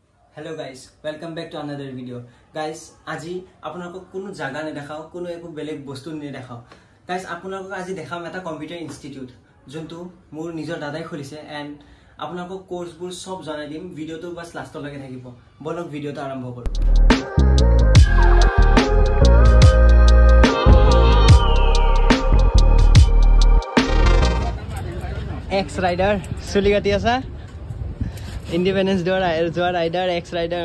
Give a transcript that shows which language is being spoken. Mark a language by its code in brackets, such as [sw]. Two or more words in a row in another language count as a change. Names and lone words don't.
[en] Hello guys, welcome back to another video. Guys, [as] আজি আপোনালোকক কোনো জাগা নেদেখাও, কোনো একো বেলেগ বস্তু নেদেখাও. Guys, আপোনালোকক আজি দেখাম এটা [en] computer institute, [as] যোনটো মোৰ নিজৰ দাদাই খুলিছে এণ্ড আপোনালোকক কোৰ্ছবোৰ সব জনাই দিম. ভিডিওটো বাস লাষ্টলৈকে থাকিব. বলক ভিডিওটো আৰম্ভ কৰো. X Rider Suligati asa Independence Door Rider X Rider